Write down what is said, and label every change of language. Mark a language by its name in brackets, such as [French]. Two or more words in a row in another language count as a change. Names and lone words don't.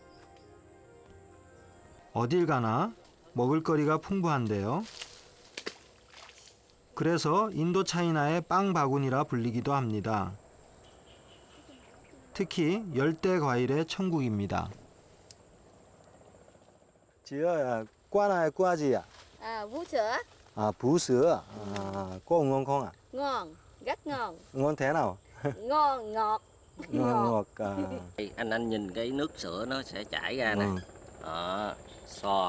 [Korean] 어딜 가나 먹을거리가 풍부한데요. 그래서 인도 차이나의 빵 바구니라 불리기도 합니다. 특히 열대 과일의 천국입니다. [Vietnamese] Chị ơi, Qua này qua gì ạ? Vú sữa. Vú sữa. Có ngon không ạ? Ngon, rất ngon. Ngon thế nào? Ngon, ngọt. Ngọt. Anh nhìn cái nước sữa nó sẽ chảy ra nè. Đó, so.